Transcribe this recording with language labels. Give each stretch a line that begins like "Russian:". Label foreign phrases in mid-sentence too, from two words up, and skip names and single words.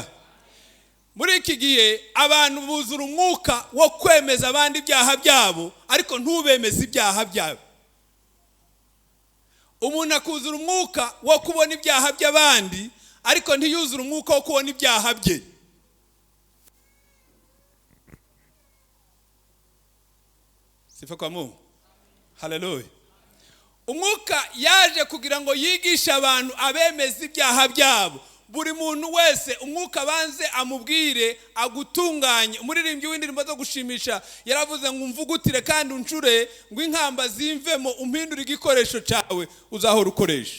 Kinyarwanda: Muri iki gihe abantu buzura umwuka wo kwemeza abandi ibyaha byabo, ariko ntubemeze ibyaha byabo. Umuntu akuzura umwuka wo kubona ibyaha by'abandi, ariko ntiyuzura umwuka wo kubona ibyaha bye.
Swahili: Sifa kwa Mungu.
Kinyarwanda: Haleluya. Umwuka yaje kugira ngo yigishe abantu abemeza ibyaha byabo. Buri muntu wese umwuka banze amubwire agutunganye. Umuririmbyi w'indirimbo zo gushimisha yaravuze ngo umvugutire kandi uncure, ngo inkamba zimvemo umpindure igikoresho cyawe uzahora ukoresha.